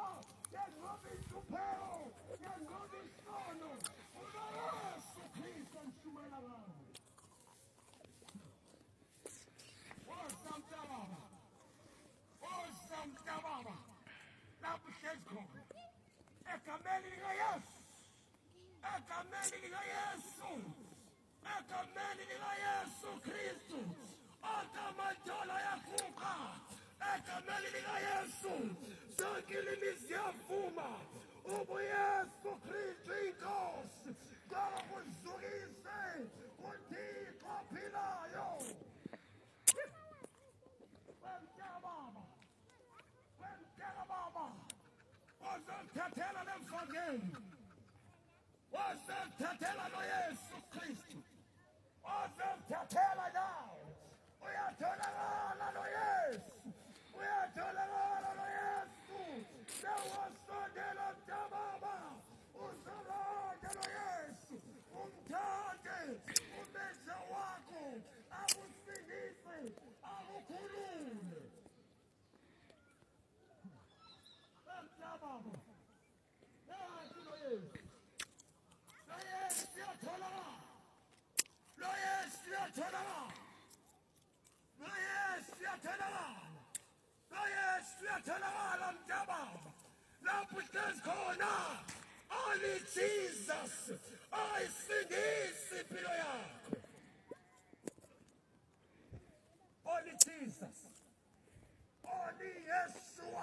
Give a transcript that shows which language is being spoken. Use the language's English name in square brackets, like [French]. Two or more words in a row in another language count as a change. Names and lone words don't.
[Zulu] Yenqoba inhlupheko. Yenqoba isono. UYesu Kristu amshumayela ngayo. Woza mntababa. Woza mntababa. Lapho uhlezi khona. Egameni likaYesu. Egameni likaYesu. Egameni likaYesu Kristu. Onke yaguqa. Egameni likaYesu. Zonke ilimi ziyavuma. UbuYesu Kristu inkosi. Ngoba kuzukise uThixo ophilayo. Wemntababa. Wemntababa. Wozothathela lemfakeni. Wozothathela lo Yesu Kristu. Wozothathela nawe. Uyatholakala lo Yesu. Uyatholakala lo Yesu. Sewasondela mntababa. Uzoranda lo Yesu. Umthande. Umenze wakho. Akusindise. Akukhulule. Mntababa. Nanti lo Yesu. Lo Yesu uyatholakala. Lo Yesu uyatholakala. Lo Yesu uyatholakala. Lo Yesu uyatholakala mntababa. Lapho uhlezi khona. [English] Only Jesus. [Zulu] Ayisindise impilo yakho. [English] Only Jesus. Only Yeshua.